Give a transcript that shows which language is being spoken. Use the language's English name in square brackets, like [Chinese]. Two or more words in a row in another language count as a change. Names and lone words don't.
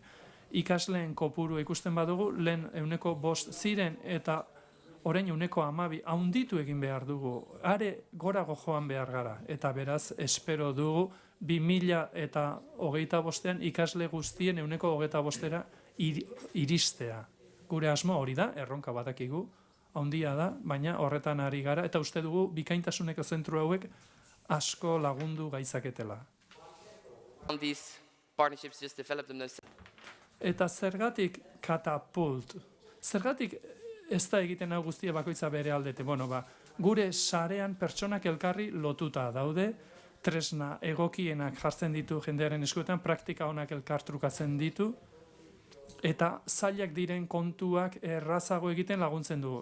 [Basque] Ikasleen kopuru ikusten badugu, lehen 5% ziren eta orain 12%, haunditu egin behar dugu, are gorago joan behar gara, eta beraz espero dugu 2025 ikasle guztien 25%ra iristea. Gure asmo hori da, erronka badakigu, haundia da, baina horretan ari gara, eta uste dugu bikaintasuneko zentru hauek asko lagundu gaitzaketela. [English] These partnerships just develop them themselves. [Basque] Eta zergatik katapult? Zergatik ez da egiten hau guztia bakoitza bere aldete? Gure sarean pertsonak elkarri lotuta daude, tresna egokienak jartzen ditu jendearen eskuetan, praktika honak elkartrukatzen ditu, eta zailak diren kontuak errazago egiten laguntzen dugu.